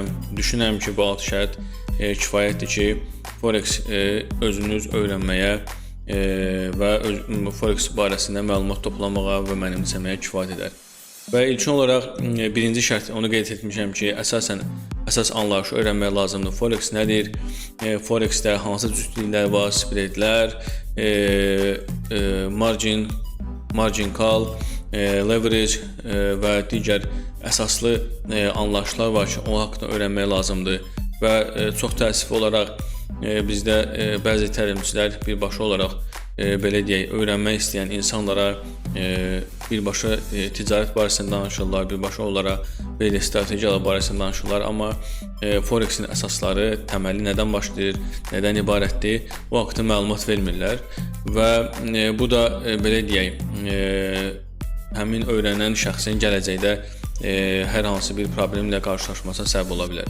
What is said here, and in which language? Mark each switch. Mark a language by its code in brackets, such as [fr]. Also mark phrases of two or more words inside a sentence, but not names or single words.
[az] Düşünürəm ki, bu 6 şərt kifayətdir ki, Forex özünüz öyrənməyə və Forex barəsində məlumat toplamağa və mənimsəməyə kifayət edər. Və ilkin olaraq birinci şərt onu qeyd etmişəm ki, əsas anlayışı öyrənmək lazımdır. Forex nədir? Forex-də hansı cütlüklər var? Spreadlər, [en] margin call, [az] leverage və digər əsaslı anlayışlar var ki, o haqqında öyrənmək lazımdır. Və çox təəssüf olaraq bizdə bəzi təlimçilər birbaşa olaraq belə deyək, öyrənmək istəyən insanlara birbaşa ticarət barəsində danışırlar, birbaşa olaraq belə strategiyalar barəsində danışırlar, amma Forex-in əsasları, təməli nədən başlayır, nədən ibarətdir, o haqqda məlumat vermirlər və bu da belə deyək, həmin öyrənən şəxsin gələcəkdə hər hansı bir problemlə qarşılaşmasına səbəb ola bilər.